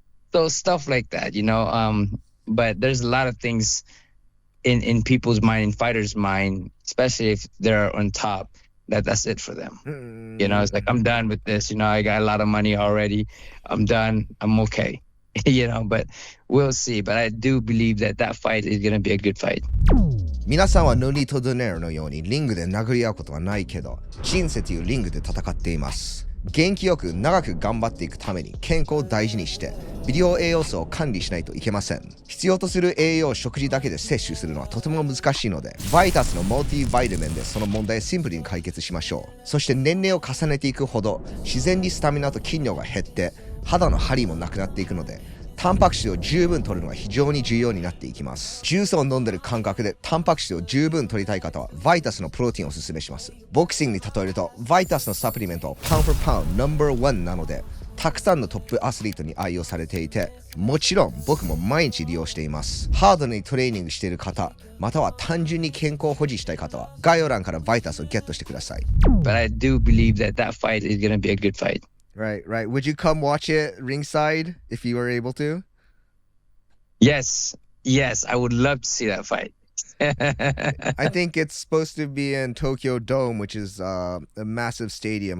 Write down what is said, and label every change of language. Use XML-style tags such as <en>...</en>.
<en>So stuff like that, But there's a lot of things in people's mind, in fighters' mind, especially if they're on top, that's it for them. It's like, I'm done with this. I got a lot of money already. I'm done. I'm okay. But we'll see. But I do believe that fight is going to be a good fight.</en> <ja>皆さんはノニとドネアのようにリングで殴り合うことはないけど、人生というリングで戦っています。元気よく長く頑張っていくために健康を大事にして微量栄養素を管理しないといけません。必要とする栄養を食事だけで摂取するのはとても難しいので、VITAS のモルティバイタミンでその問題をシンプルに解決しましょう。そして年齢を重ねていくほど自然にスタミナと筋量が減って肌の張りもなくなっていくので、タンパク質を十分取るのが非常に重要になっていきます。ジュースを飲んでる感覚でタンパク質を十分取りたい方は VITAS のプロテインをおすすめします。ボクシングに例えると VITAS のサプリメントはパウンド・フォー・パウンド No.1 なので、たくさんのトップアスリートに愛用されていて、もちろん僕も毎日利用しています。ハードにトレーニングしている方、または単純に健康を保持したい方は概要欄から VITAS をゲットしてください。</ja> <en>But I do believe that fight is going to be a good fight. Right. Would you come watch it ringside if you were able to? Yes, I would love to see that fight. I think it's supposed to be in Tokyo Dome, which is a massive stadium.</en>